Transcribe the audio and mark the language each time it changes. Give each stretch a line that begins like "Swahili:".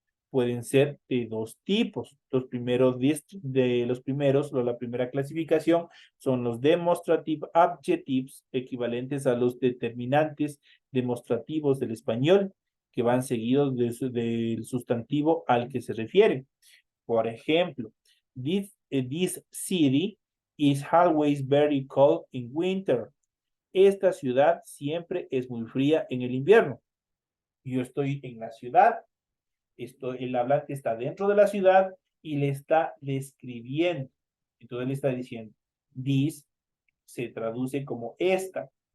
Spanish: Pueden ser de dos tipos. Los primeros, la primera clasificación son los demonstrative adjectives, equivalentes a los determinantes demostrativos del español, que van seguidos del sustantivo al que se refieren. Por ejemplo,
English: this city is always very cold in winter.
Spanish: Esta ciudad siempre es muy fría en el invierno. Yo estoy en la ciudad, el hablante está dentro de la ciudad y le está describiendo. Entonces le está diciendo, this se traduce como esta.